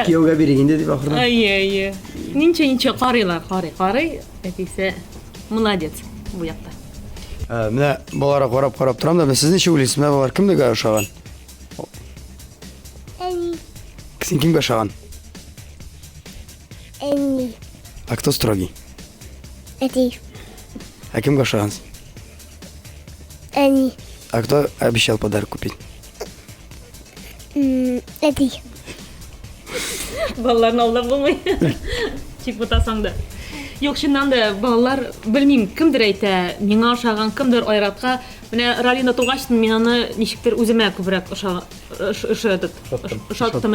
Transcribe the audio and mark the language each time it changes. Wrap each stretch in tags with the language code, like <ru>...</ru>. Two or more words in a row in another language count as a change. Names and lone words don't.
<tt>Кияүгә бирик инде дип ахырдан. Ай. Ничә карыйлар, карый. Әтисе молодец бу якта. Менә балаларга карап торам да, сез ничек уйлыйсыз? Менә балалар кемгә ошаган?</tt> <ru>Они.</ru> <tt>Син кимгә ошаган?</tt> <ru>Они. А кто строгий? Эти.</ru> <tt>А кемгә ошаган?</tt> <ru>Они. А кто обещал подарок купить? Эти.</ru> <tt>Балаларны алдап булмый. Чик бутасаң да. Юк, чыннан да балалар белмим, кемдер әйтә, миңа ошаган, кемдер Айратка. Менә Ралина тугач, мин аны ничектер үземә күбрәк ошаттым.</tt>